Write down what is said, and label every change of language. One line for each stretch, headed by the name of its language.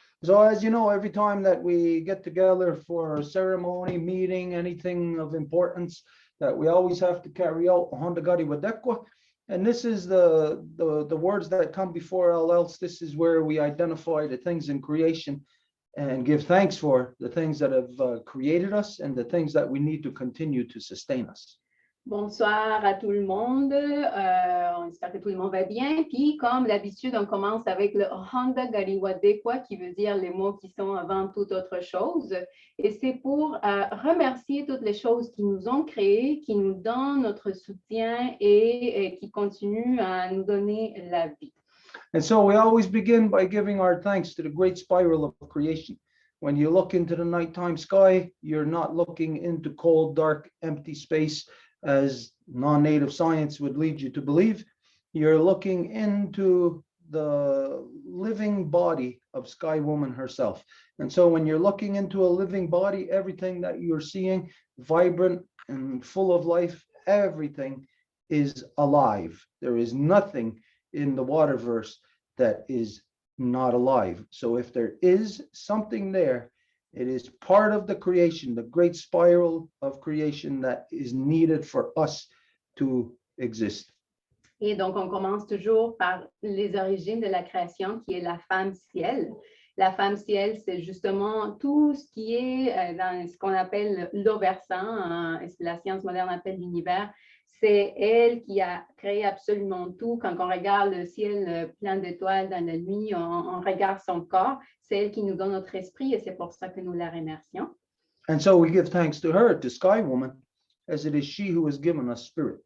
English: So as you know, every time that we get together for a ceremony, meeting, anything of importance, that we always have to carry out Honda Gadi Wadekwa. And this is the words that come before all else. This is where we identify the things in creation and give thanks for the things that have created us and the things that we need to continue to sustain us.
French: Bonsoir à tout le monde, on espère que tout le monde va bien. Puis comme d'habitude, on commence avec le Honda Gariwadekwa qui veut dire les mots qui sont avant toute autre chose. Et c'est pour remercier toutes les choses qui nous ont créés, qui nous donnent notre soutien et qui continuent à nous donner la vie.
English: And so we always begin by giving our thanks to the great spiral of creation. When you look into the nighttime sky, you're not looking into cold, dark, empty space, as non-native science would lead you to believe. You're looking into the living body of Sky Woman herself. And so when you're looking into a living body, everything that you're seeing, vibrant and full of life, everything is alive. There is nothing in the waterverse that is not alive. So if there is something there, it is part of the creation, the great spiral of creation that is needed for us to exist.
French: Et donc, on commence toujours par les origines de la création, qui est la femme ciel. La femme ciel, c'est justement tout ce qui est dans ce qu'on appelle l'oversant, la science moderne appelle l'univers. C'est elle qui a créé absolument tout. Quand on regarde le ciel plein d'étoiles dans la nuit, on regarde son corps. C'est elle qui nous donne notre esprit et c'est pour ça que nous la remercions.
English: And so we give thanks to her, to Sky Woman, as it is she who has given us spirit.